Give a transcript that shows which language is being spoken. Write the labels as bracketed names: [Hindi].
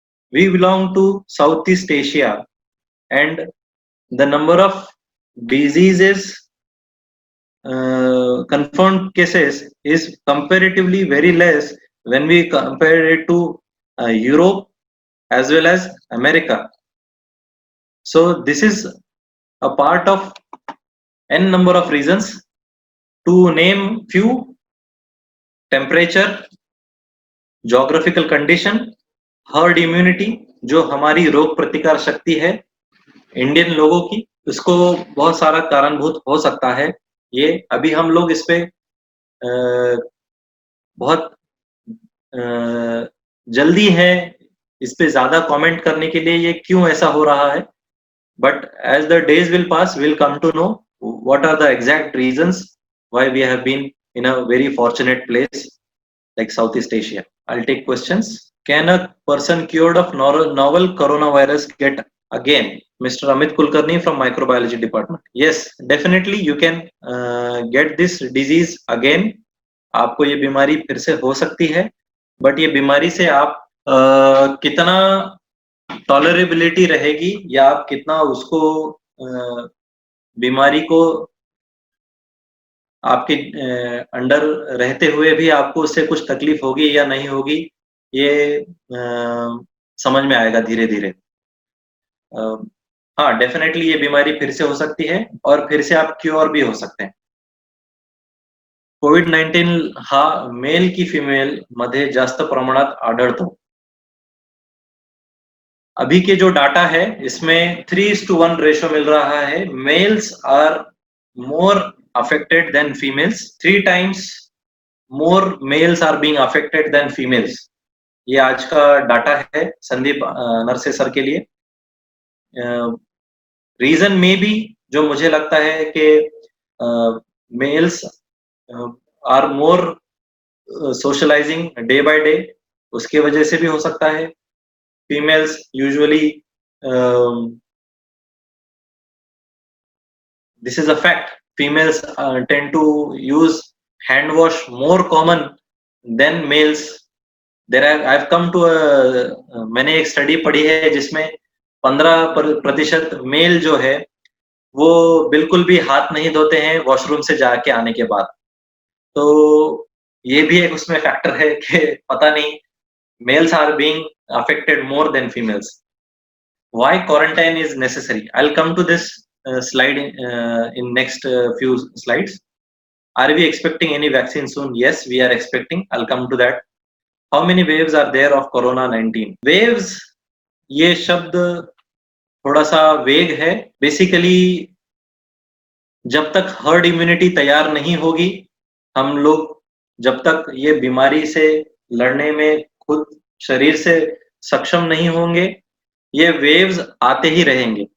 [English] We belong to Southeast Asia, and the number of diseases, confirmed cases, is comparatively very less when we compare it to Europe as well as America. So this is a part of n number of reasons. To name few: temperature, geographical condition, herd immunity, [Hindi] जो हमारी रोग प्रतिकार शक्ति है Indian लोगों की, उसको बहुत सारा कारणभूत हो सकता है। ये अभी हम लोग इस पे बहुत जल्दी है इस पे ज्यादा कमेंट करने के लिए, ये क्यों ऐसा हो रहा है। [English] But as the days will pass, we'll come to know what are the exact reasons why we have been in a very fortunate place like Southeast Asia. I'll take questions. Can a person cured of novel coronavirus get again? Mr. Amit Kulkarni from Microbiology Department. Yes, definitely you can get this disease again. [Hindi] आपको ये बीमारी फिर से हो सकती है, but ये बीमारी से आप कितना टॉलरेबिलिटी रहेगी या आप कितना उसको बीमारी को आपके अंडर रहते हुए भी आपको उससे कुछ तकलीफ होगी या नहीं होगी, ये समझ में आएगा धीरे धीरे। हाँ, डेफिनेटली ये बीमारी फिर से हो सकती है और फिर से आप क्योर भी हो सकते हैं। [Marathi] कोविड-19 हा मेल की फिमेल मध्ये जास्त प्रमाणात आढळतो। [Hindi] अभी के जो डाटा है इसमें 3:1 रेशो मिल रहा है। [English] Males are more affected than females, 3 times more males are being affected than females. [Hindi] ये आज का डाटा है संदीप नरसे सर के लिए। रीजन में भी जो मुझे लगता है कि [English] males are more socializing day by day, [Hindi] उसके वजह से भी हो सकता है। [English] Females usually, this is a fact, females tend to use hand wash more common than males. I've come to [Hindi] मैंने एक स्टडी पढ़ी है जिसमें 15% मेल जो है वो बिल्कुल भी हाथ नहीं धोते हैं वॉशरूम से जाके आने के बाद। तो ये भी एक उसमें फैक्टर है कि पता नहीं [English] Males are being affected more than females. Why quarantine is necessary? I'll come to this slide in next few slides. Are we expecting any vaccine soon? Yes, we are expecting. I'll come to that. How many waves are there of corona-19? [Hindi] Waves, ये शब्द थोड़ा सा वेग है। Basically जब तक herd immunity तैयार नहीं होगी, हम लोग जब तक ये बीमारी से लड़ने में खुद शरीर से सक्षम नहीं होंगे, ये वेव्स आते ही रहेंगे।